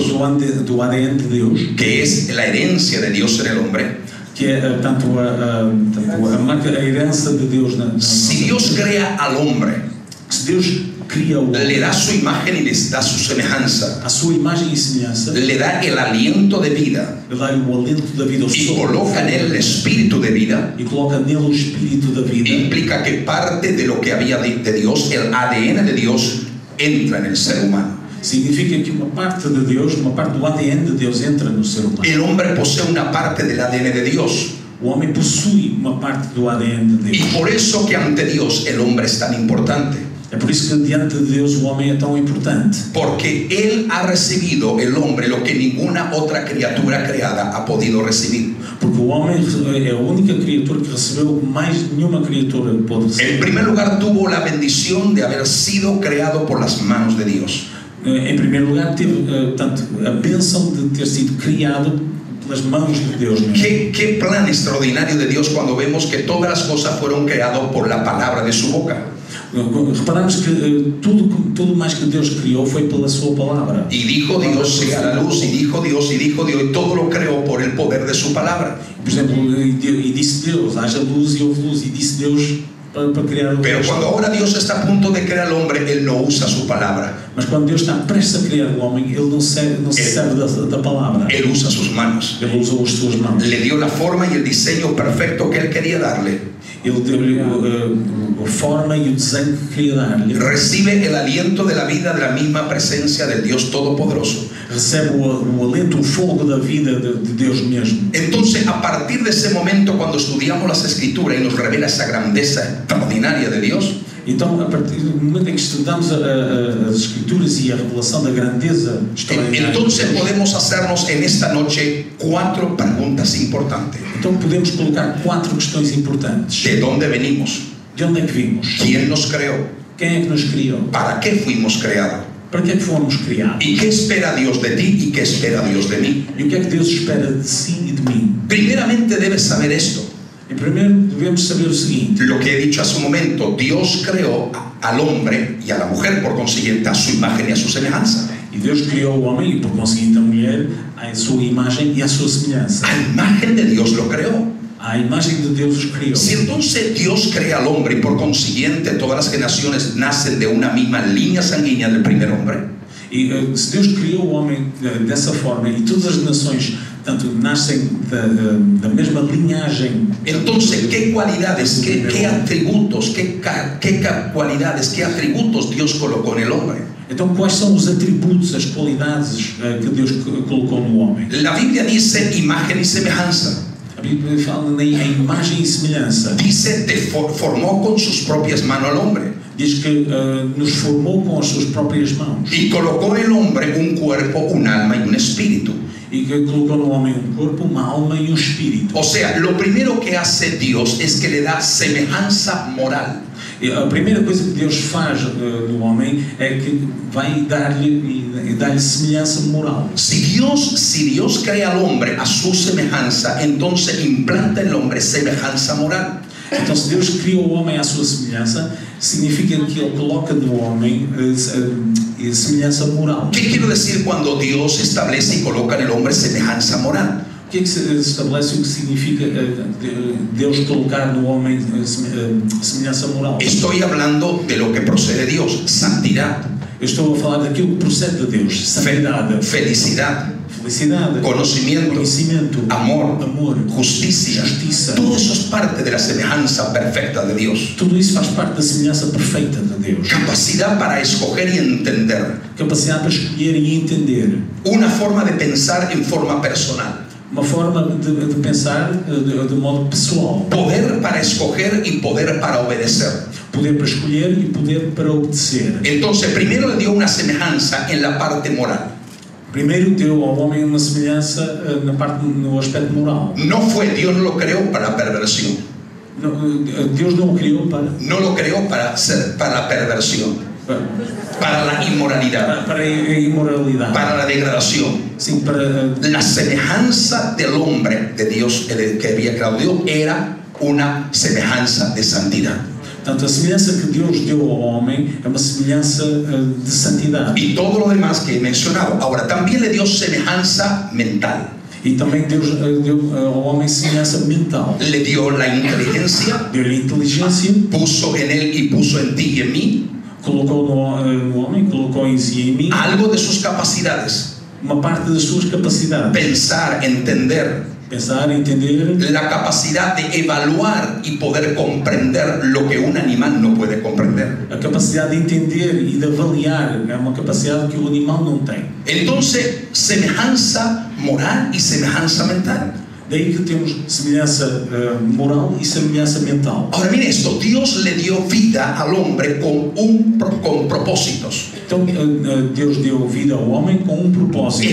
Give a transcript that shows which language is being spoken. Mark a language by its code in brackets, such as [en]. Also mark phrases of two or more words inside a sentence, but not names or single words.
[pt] do ADN de Deus, [es] que es la herencia de Dios en el hombre. [pt] que é tanto a herança de Deus na [es] Si Dios crea al hombre, [pt] se Deus cria o [es] le da su imagen y les da su semejanza, [pt] a sua imagem e semelhança, [es] le da el aliento de vida [pt] Ele dá-lhe o alento da vida, o [es] y [pt] sopro, [es] coloca en él el espíritu de vida, [pt] e coloca nele o espírito da vida. [es] implica que parte de lo que había de Dios, el ADN de Dios, entra en el ser humano. [pt] Significa que uma parte de Deus, uma parte do ADN de Deus entra no ser humano. [es] El hombre posee una parte del ADN de Dios, [pt] O homem possui uma parte do ADN de [es] y [pt] Deus. [es] por eso que ante Dios el hombre es tan importante, [pt] É por isso que diante de Deus o homem é tão importante. [es] porque él ha recibido, el hombre, lo que ninguna otra criatura creada ha podido recibir. [pt] Porque o homem é a única criatura que recebeu o que mais nenhuma criatura pode [es] En [pt] receber. [es] primer lugar, tuvo la bendición de haber sido creado por las manos de Dios. [pt] Em primeiro lugar, teve tanto a bênção de ter sido criado pelas mãos de Deus. [es] ¿Qué plan extraordinario de Dios cuando vemos que todas las cosas fueron creadas por la palabra de su boca? [pt] Reparamos que tudo mais que Deus criou foi pela sua palavra. [es] Y dijo Dios, sea la luz, y dijo Dios, y dijo Dios, y todo lo creó por el poder de su palabra. [pt] Por exemplo, e disse Deus: haja luz, e houve luz, e disse Deus: para criar o [es] Pero [pt] resto. [es] cuando ahora Dios está a punto de crear al hombre, Él no usa su palabra. [pt] Mas quando Deus está prestes a criar o homem, Ele não se serve da palavra. [es] Él usa sus manos. [pt] Ele usa as suas mãos. [es] Le dio la forma y el diseño perfecto que Él quería darle. [pt] Ele deu-lhe a forma e o desenho que queria dar-lhe. [es] Recibe el aliento de la vida de la misma presencia del Dios Todopoderoso. [pt] Recebe o alento, o fogo da vida de Deus mesmo. [es] Entonces, a partir de ese momento, cuando estudiamos las Escrituras y nos revela esa grandeza extraordinaria de Dios, [pt] Então, a partir do momento em que estudamos as Escrituras e a revelação da grandeza extraordinária, [es] entonces podemos hacernos en esta noche 4 preguntas importantes. [pt] então podemos colocar 4 questões importantes. [es] ¿De dónde venimos? [pt] De onde é que vimos? [es] ¿Quién nos creó? [pt] Quem é que nos criou? [es] ¿Para qué fuimos creados? [pt] Para que é que fomos criados? [es] ¿Y qué espera Dios de ti y qué espera Dios de mí? [pt] E o que é que Deus espera de si e de mim? [es] Primeramente debes saber esto. [pt] Em primeiro, devemos saber o seguinte: [es] Lo que he dicho hace un momento, Dios creó al hombre y a la mujer, por consiguiente, a su imagen y a su semejanza. [pt] e Deus criou o homem e, por conseguinte, a mulher à sua imagem e à sua semelhança. [es] A imagen de Dios lo creó. [pt] A imagem de Deus os criou. [es] Si entonces Dios crea al hombre y por consiguiente todas las generaciones nacen de una misma línea sanguínea del primer hombre, [pt] E se Deus criou o homem dessa forma e todas as nações, tanto nascem da mesma linhagem, [es] entonces ¿qué cualidades, qué atributos, qué cualidades, qué atributos Dios colocó en el hombre? [pt] então quais são os atributos, as qualidades que Deus colocou no homem? [es] La Biblia dice imagen y semejanza. [pt] A Bíblia fala em imagem e semelhança. [es] Dice, formó con sus propias manos al hombre. [pt] Diz que nos formou com as suas próprias mãos [es] Y colocó en el hombre un cuerpo, un alma y un espíritu. [pt] e que colocou no homem um corpo, uma alma e um espírito. [es] O sea, lo primero que hace Dios es que le da semejanza moral. [pt] E a primeira coisa que Deus faz no homem é que vai dar-lhe semelhança moral. [es] Si Dios crea al hombre a su semejanza, entonces implanta en el hombre semejanza moral. [pt] Então, se Deus criou o homem à sua semelhança, significa que Ele coloca no homem semelhança moral. [es] ¿Qué quiero decir cuando Dios establece y coloca en el hombre semejanza moral? [pt] O que é que se estabelece o que significa Deus colocar no homem semelhança moral? [es] Estoy hablando de lo que procede de Dios: santidad, [pt] Eu estou a falar daquilo que procede de Deus: santidade, [es] felicidad, [pt] felicidade, [es] conocimiento, [pt] conhecimento, [es] amor, [pt] amor, [es] justicia. [pt] justiça. [es] Todo eso es parte de la semejanza perfecta de Dios. [pt] Tudo isso faz parte da semelhança perfeita de Deus. [es] Capacidad para escoger y entender. [pt] Capacidade para escolher e entender. [es] Una forma de pensar en forma personal. [pt] Uma forma de pensar de modo pessoal. [es] Poder para escoger y poder para obedecer. [pt] Poder para escolher e poder para obedecer. [es] Entonces, primero le dio una semejanza en la parte moral. [pt] Primeiro deu ao homem uma semelhança no aspecto moral. [es] No fue, Dios no lo creó para la perversión. [pt] Deus não o criou para [es] No lo creó para la perversión, para la inmoralidad, [pt] para a imoralidade. [es] para la degradación. [pt] Sim, para [es] La semejanza del hombre de Dios, que había creado Dios, era una semejanza de santidad. [pt] Portanto, a semelhança que Deus deu ao homem é uma semelhança de santidade. [es] Y todo lo demás que he mencionado. Ahora, también le dio semejanza mental. [pt] E também Deus deu ao homem semelhança mental. [es] Le dio la inteligencia, [pt] Deu-lhe inteligência, [es] puso en él y puso en ti y en mí [pt] colocou no homem, colocou em si e em mim [es] algo de sus capacidades. [pt] uma parte das suas capacidades. [es] Pensar, entender, [pt] Pensar, entender, [es] la capacidad de evaluar y poder comprender lo que un animal no puede comprender. [pt] a capacidade de entender e de avaliar é uma capacidade que o animal não tem. [es] Entonces, semejanza moral y semejanza mental. [pt] Daí que temos semelhança moral e semelhança mental. [es] Ahora mire esto, Dios le dio vida al hombre con propósitos. [pt] Então Deus deu vida ao homem com um propósito.